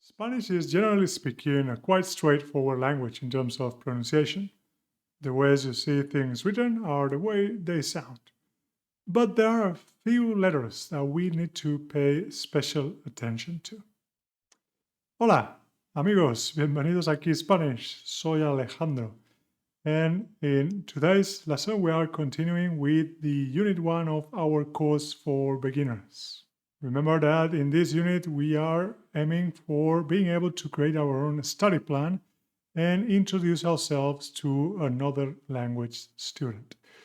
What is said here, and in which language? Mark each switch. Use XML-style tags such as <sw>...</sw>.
<en>Spanish is, generally speaking, a quite straightforward language in terms of pronunciation. The ways you see things written are the way they sound. But there are a few letters that we need to pay special attention to.</en> <es>Hola, amigos, bienvenidos aquí Spanish. Soy Alejandro.</es> <en>And in today's lesson, we are continuing with the Unit 1 of our course for beginners. Remember that in this unit, we are aiming for being able to create our own study plan and introduce ourselves to another language student.</en>